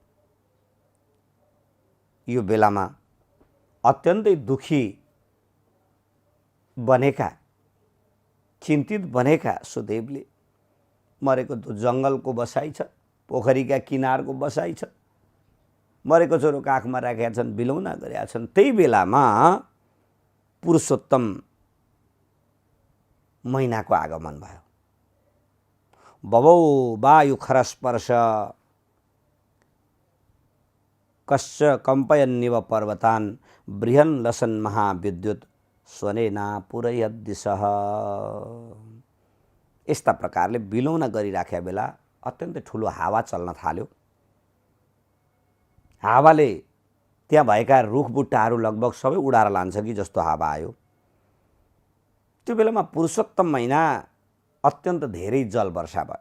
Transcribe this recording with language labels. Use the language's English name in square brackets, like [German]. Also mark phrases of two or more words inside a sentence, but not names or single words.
[Nepali] यो बेलामा अत्यन्तै दुखी बनेका, चिन्तित बनेका सुदेवले मरेको त्यो जङ्गलको बसाइ छ, पोखरीका किनारको बसाइ छ, मरेको छोरो काखमा राखेका छन्, बिलौना गरेका छन्। त्यही बेलामा पुरुषोत्तम महिनाको आगमन भयो। [Sanskrit] बबौ वायु खरस्पर्श कश्च कम्पयन्निव पर्वतान् बृहन् लसन् महाविद्युत स्वनेना पुरयद् दिशः। [Nepali] यस्ता प्रकारले बिलौना गरिराखेका बेला अत्यन्तै ठुलो हावा चल्न थाल्यो। हावाले त्यहाँ भएका रुखबुट्टाहरू लगभग सबै उडाएर लान्छ कि जस्तो हावा आयो। त्यो बेलामा पुरुषोत्तम महिना अत्यन्त धेरै जल वर्षा भयो।